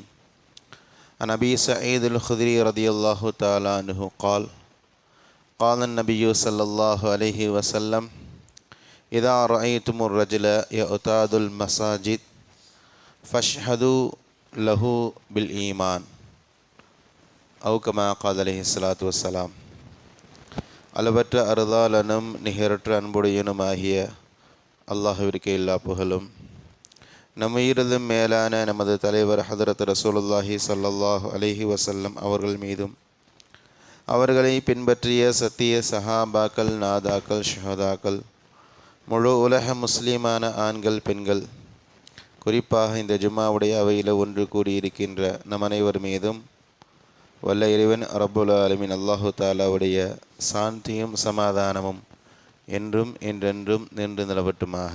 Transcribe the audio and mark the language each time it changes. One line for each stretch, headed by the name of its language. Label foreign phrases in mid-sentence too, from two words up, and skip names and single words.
Arabic: عن أبي سعيد الخدري رضي الله تعالى عنه قال قال النبي صلى الله عليه وسلم إذا رأيتم الرجل يعتاد المساجد فاشهدوا له بالإيمان أو كما قال عليه الصلاة والسلام.
Tamil: அளவற்ற அருளாளனும் நிகரற்ற அன்புடையனுமாகிய அல்லாஹ்விற்கு எல்லா புகழும். நம்முயிரிலும் மேலான நமது தலைவர் ஹதரத் ரசூலுல்லாஹி
Arabic: صلى الله عليه وسلم
Tamil: அவர்கள் மீதும் அவர்களை பின்பற்றிய சத்திய சஹாபாக்கள், நாதாக்கள், ஷஹதாக்கள், முழு உலக முஸ்லீமான ஆண்கள், பெண்கள், குறிப்பாக இந்த ஜும்மாவுடைய அவையில் ஒன்று கூடியிருக்கின்ற நம் அனைவர் மீதும் வல்ல இறைவன்
Arabic: رب العالمين
Tamil: அல்லாஹு தாலாவுடைய சாந்தியும் சமாதானமும் என்றும் என்றென்றும் நின்று நிலவட்டுமாக.